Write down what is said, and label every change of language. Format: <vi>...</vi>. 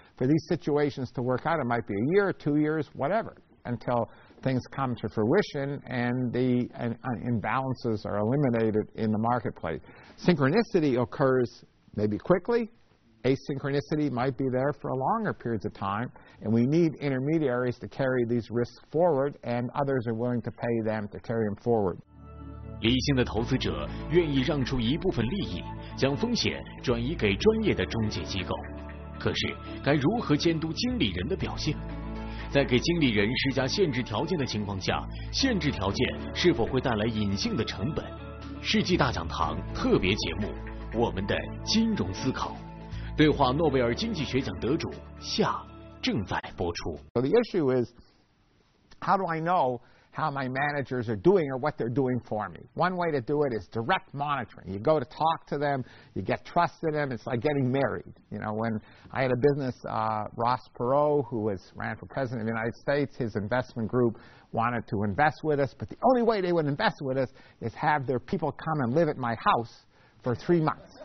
<en>For these situations to work out, it might be a year, 2 years, whatever, until things come to fruition and the imbalances are eliminated in the marketplace. Synchronicity occurs maybe quickly. Asynchronicity might be there for longer periods of time, and we need intermediaries to carry these risks forward, and others are willing to pay them to carry them forward.</en> <zh>理性的投资者愿意让出一部分利益，将风险转移给专业的中介机构。可是，该如何监督经理人的表现？在给经理人施加限制条件的情况下，限制条件是否会带来隐性的成本？世纪大讲堂特别节目。我们的金融思考，对话诺贝尔经济学奖得主下正在播出。</zh> <en>So the issue is, how do I know how my managers are doing or what they're doing for me? One way to do it is direct monitoring. You go to talk to them, you get trust in them. It's like getting married. You know, when I had a business, Ross Perot, who ran for president of the United States, his investment group wanted to invest with us, but the only way they would invest with us is have their people come and live at my house for 3 months.</en>